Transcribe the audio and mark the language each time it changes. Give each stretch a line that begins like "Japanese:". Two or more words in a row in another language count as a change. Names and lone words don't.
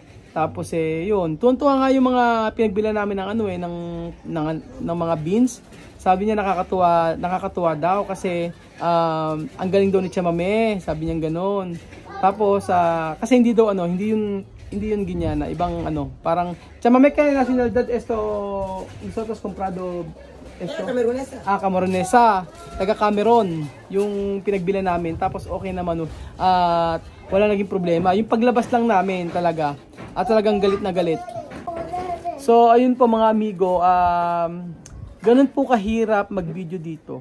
Filipino: Tapos yun, tuwan-tuwa nga yung mga pinagbilan namin ng mga beans. Sabi niya nakakatuwa daw kasi ang galing daw ni Tia Mame, sabi niya ganoon. Tapos kasi hindi yun Guineana, ibang parang Tia Mame kaya
Spanish: nacionalidad esto nosotros comprado esto Cameronesa,
Filipino: taga Cameron yung pinagbilan namin. Tapos okay naman at wala naging problema. Yung paglabas lang namin talaga at talagang galit na galit. So ayun po mga amigo, ganun po kahirap mag-video dito.